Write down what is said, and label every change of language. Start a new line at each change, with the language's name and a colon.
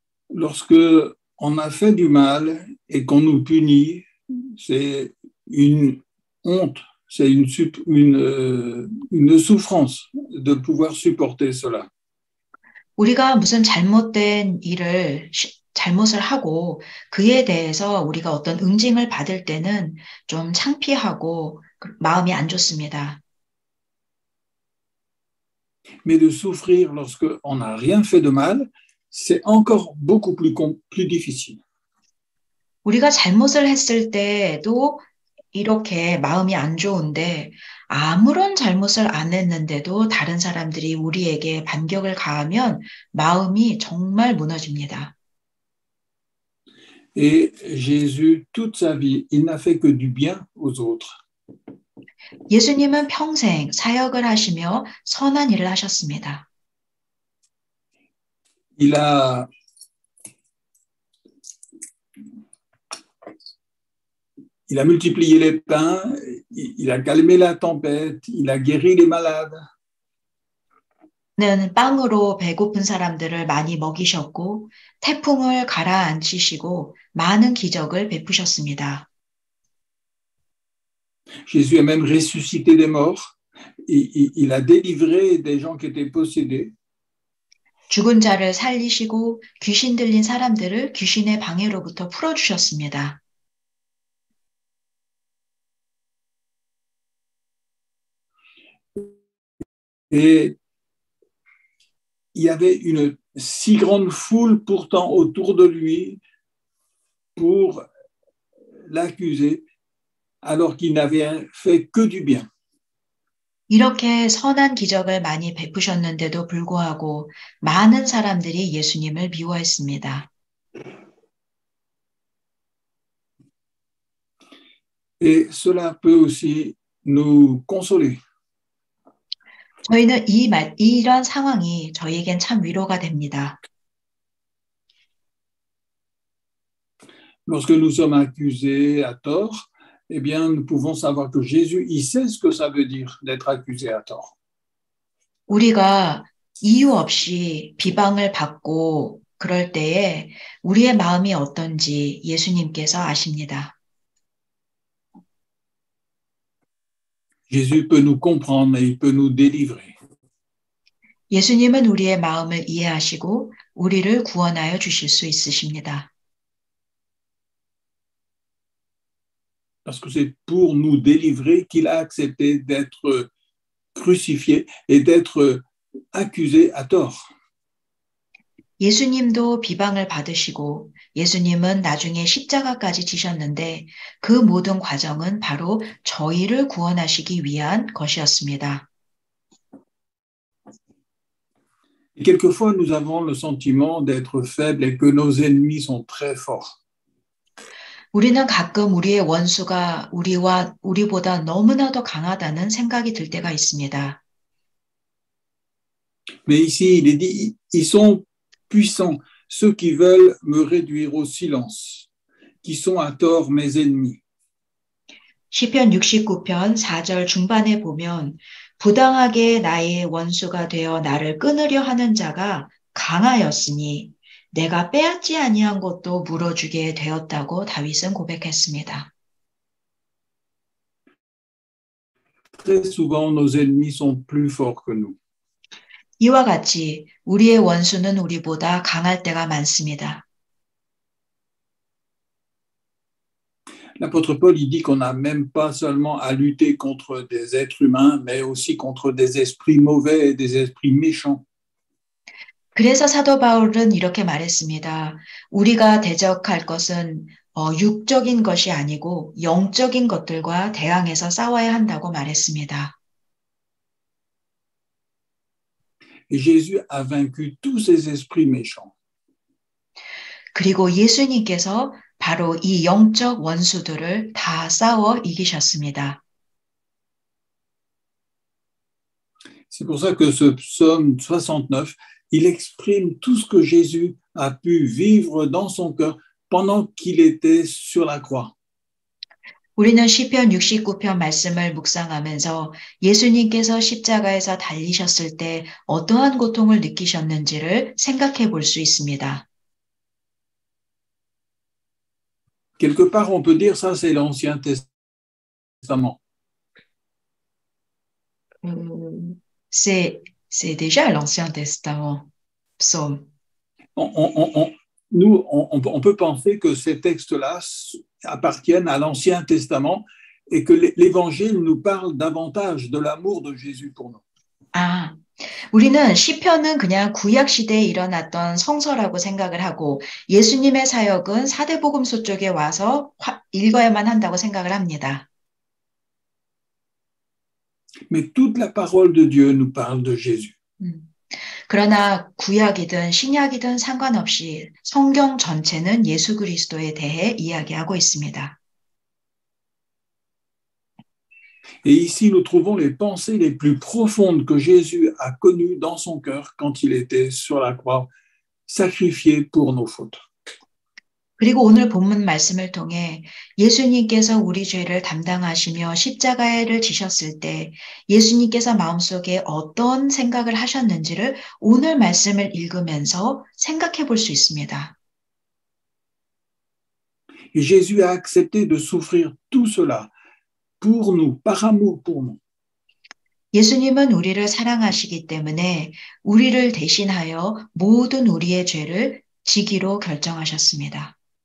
French: Lorsque on a fait du mal et qu'on nous punit, c'est une honte, c'est une souffrance de pouvoir supporter cela.
Korean: 우리가 무슨 잘못을 하고 그에 대해서 우리가 어떤 응징을 받을 때는 좀 창피하고 마음이 안 좋습니다.
French: Mais de souffrir lorsque on n'a rien fait de mal, c'est encore beaucoup plus difficile.
Korean: 우리가 잘못을 했을 때도 이렇게 마음이 안 좋은데 아무런 잘못을 안 했는데도 다른 사람들이 우리에게 반격을 가하면 마음이 정말 무너집니다.
French: Et Jésus, toute sa vie, il n'a fait que du bien aux autres.
Korean: 예수님은 평생 사역을 하시며 선한 일을 하셨습니다.
French: Il a multiplié les pains, il a calmé la tempête, il a guéri les malades.
Korean: 는 빵으로 배고픈 사람들을 많이 먹이셨고 태풍을 가라앉히시고 많은 기적을 베푸셨습니다.
French: Jésus a même ressuscité des morts. Il a délivré des gens qui étaient possédés.
Korean: 죽은 자를 살리시고 귀신 들린 사람들을 귀신의 방해로부터 풀어주셨습니다.
French: Et il y avait une si grande foule pourtant autour de lui pour l'accuser, alors qu'il n'avait fait que du bien.
Korean: 이렇게 선한 기적을 많이 베푸셨는데도 불구하고 많은 사람들이 예수님을 미워했습니다.
French: Et cela peut aussi nous consoler.
Korean: 저희는 이런 상황이 저희에겐 참 위로가 됩니다.
French: Lorsque nous sommes accusés à tort, eh bien, nous pouvons savoir que Jésus, il sait ce que ça veut dire d'être accusé à tort.
Korean: 우리가 이유 없이 비방을 받고 그럴 때에 우리의 마음이 어떤지 예수님께서 아십니다.
French: Jésus peut nous comprendre et il peut nous délivrer.
Korean: 예수님은 우리의 마음을 이해하시고 우리를 구원하여 주실 수 있으십니다.
French: Parce que c'est pour nous délivrer qu'il a accepté d'être crucifié et d'être accusé à tort.
Korean: 예수님도 비방을 받으시고 예수님은 나중에 십자가까지 지셨는데 그 모든 과정은 바로 저희를 구원하시기 위한 것이었습니다.
French: Et quelquefois, nous avons le sentiment d'être faibles et que nos ennemis sont très forts.
Korean: 우리는 가끔 우리의 원수가 우리보다 너무나도 강하다는 생각이 들 때가 있습니다.
French: Mais ici, il est dit, ils sont puissants, ceux qui veulent me réduire au silence, qui sont à tort mes ennemis.
Korean: 시편 69편 4절 중반에 보면 부당하게 나의 원수가 되어 나를 끊으려 하는 자가 강하였으니 내가 빼앗지 아니한 것도 물어주게 되었다고 다윗은 고백했습니다.
French: Très souvent, nos ennemis sont plus forts que nous.
Korean: 이와 같이 우리의 원수는 우리보다 강할 때가 많습니다.
French: L'apôtre Paul, il dit qu'on n'a même pas seulement à lutter contre des êtres humains, mais aussi contre des esprits mauvais et des esprits méchants.
Korean: 그래서 사도 바울은 이렇게 말했습니다. 우리가 대적할 것은 육적인 것이 아니고 영적인 것들과 대항해서 싸워야 한다고 말했습니다.
French: Et Jésus a vaincu tous ces esprits méchants.
Korean: 그리고 예수님께서 바로 이 영적 원수들을 다 싸워 이기셨습니다.
French: C'est pour ça que ce psaume 69, il exprime tout ce que Jésus a pu vivre dans son cœur pendant qu'il était sur la croix.
Korean: 우리는 시편 69편 말씀을 묵상하면서 예수님께서 십자가에서 달리셨을 때 어떠한 고통을 느끼셨는지를 생각해 볼 수 있습니다.
French: Quelque part, on peut dire ça, c'est l'Ancien Testament. C'est déjà l'Ancien Testament, psaume. On peut penser que ces textes-là appartiennent à l'Ancien Testament et que l'Évangile nous parle davantage de l'amour de Jésus pour nous.
Korean: 아, 우리는 시편은 그냥 구약 시대에 일어났던 성서라고 생각을 하고 예수님의 사역은 사대복음서 쪽에 와서 읽어야만 한다고 생각을 합니다.
French: Mais toute la parole de Dieu nous parle de Jésus.
Korean: 그러나 구약이든 신약이든 상관없이 성경 전체는 예수 그리스도에 대해 이야기하고 있습니다.
French: Et ici, nous trouvons les pensées les plus profondes que Jésus a connues dans son cœur quand il était sur la croix, sacrifié pour nos fautes.
Korean: 그리고 오늘 본문 말씀을 통해 예수님께서 우리 죄를 담당하시며 십자가를 지셨을 때 예수님께서 마음속에 어떤 생각을 하셨는지를 오늘 말씀을 읽으면서 생각해 볼 수 있습니다.
French: Et Jésus a accepté de souffrir tout cela pour nous, par amour pour nous.
Korean: 예수님은 우리를 사랑하시기 때문에 우리를 대신하여 모든 우리의 죄를 지기로 결정하셨습니다.